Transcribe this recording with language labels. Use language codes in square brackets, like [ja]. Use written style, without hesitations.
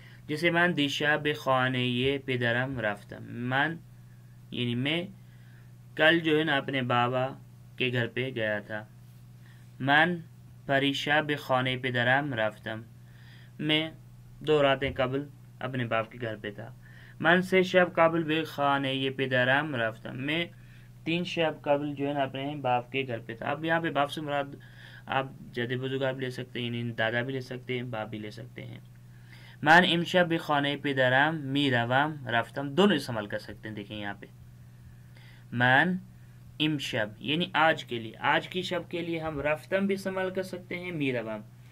[fa] جیسے من دیشب به خانه پدرم رفتم. [ur] من یعنی میں کل جو ہے نا اپنے بابا کے گھر پہ گیا تھا. [fa] من پریشب به خانه پدرم رفتم. [ur] میں 2 راتیں قبل اپنے باپ کے گھر پہ تھا. [fa] من 3 شب قبل به خانه پدرم رفتم. [ur] میں [fa] 3 شب قبل [ur] جو ہے نا اپنے باپ کے گھر پہ تھا. اب یہاں پہ باپ سے مراد آپ جد بزرگار بھی لے سکتے ہیں، یعنی دادا بھی لے سکتے ہیں، باپ بھی لے سکتے ہیں. [fa] من امشب به خانه پدرم میروم رفتم، [ur] دونوں استعمال کر سکتے ہیں. دیکھیں یہاں پہ [fa] من امشب [ur] یعنی آج کے لیے، آج کی شب کے لیے ہم رفتم بھی استعمال کر سکتے ہیں، میروم.